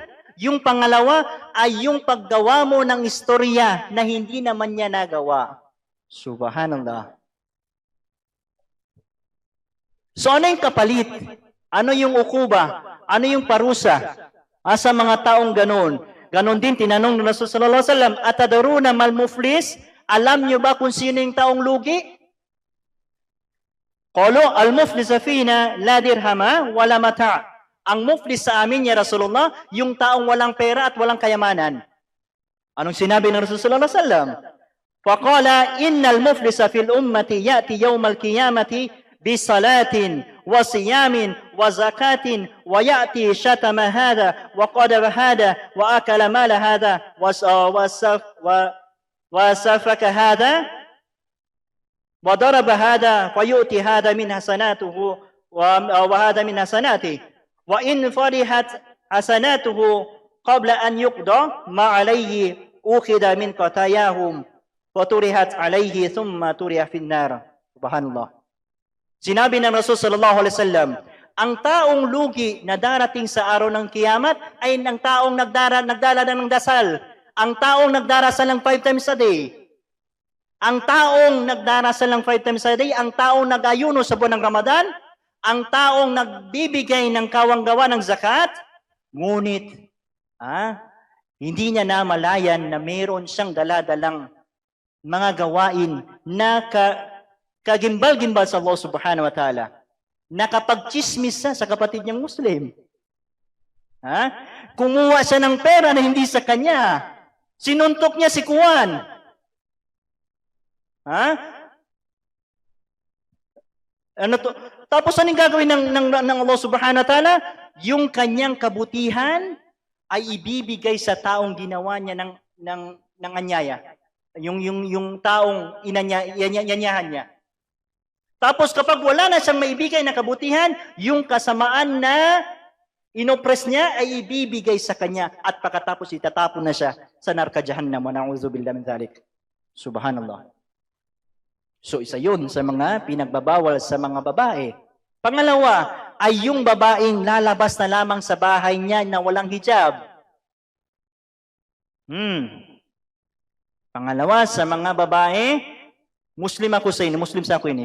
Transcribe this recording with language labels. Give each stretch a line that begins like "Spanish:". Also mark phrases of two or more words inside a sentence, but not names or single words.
Filipino: Yung pangalawa ay yung paggawa mo ng istorya na hindi naman niya nagawa. Subhanallah. So ano yung kapalit? Ano yung ukuba? Ano yung parusa? Sa mga taong ganon? Ganon din, tinanong ng Rasul
Arabic: صلى الله عليه وسلم, أتدرون ما المفلس?
Filipino: Alam niyo ba kung sino yung taong lugi?
Arabic: قالوا المفلس فينا لا درهم ولا متاع'.
Filipino: Ang muflis sa amin
Arabic: يا رسول الله,
Filipino: yung taong walang pera at walang kayamanan. Anong sinabi ng Rasul
Arabic: صلى الله عليه وسلم? فقال إن المفلس في الأمة يأتي يوم القيامة بصلاة وصيام وزكاة ويأتي شتم هذا وقذف هذا وأكل مال هذا وسفك هذا وضرب هذا فيعطى هذا من حسناته وهذا من حسناته وإن فنيت حسناته قبل أن يقضى ما عليه أخذ من خطاياهم وطرحت عليه ثم طرح في النار.
Filipino: Subhanallah. Sinabi ng Rasul
Arabic: صلى الله عليه وسلم,
Filipino: ang taong lugi na darating sa araw ng kiyamat ay ang taong nagdala ng dasal. Ang taong nagdarasal ng 5
English: times a day.
Filipino: Ang taong nagdarasal ng 5
English: times a day,
Filipino: ang taong nag-ayuno sa buwan ng Ramadan, ang taong nagbibigay ng kawanggawa ng zakat, ngunit hindi niya namalayan na mayroon siyang daladalang mga gawain na kagimbal-gimbal sa Allah
Arabic: سبحانه وتعالى.
Filipino: Nakapagchismis sa kapatid niyang Muslim. Kumuha siya ng pera na hindi sa kanya. Sinuntok niya si Kuwan. Tapos anong gagawin ng Allah
Arabic: سبحانه وتعالى?
Filipino: Yung kanyang kabutihan ay ibibigay sa taong ginawa niya ng anyaya. Yung taong yanyahan niya. Tapos kapag wala na siyang maibigay na kabutihan, yung kasamaan na inoppress niya ay ibibigay sa kanya at pagkatapos itatapon na siya sa narka jahannam.
Arabic: ونعوذ بالله من ذلك.
Filipino: Subhanallah. So isa yun sa mga pinagbabawal sa mga babae. Pangalawa ay yung babaeng lalabas na lamang sa bahay niya na walang hijab. Pangalawa sa mga babae, Muslim sa ako ini.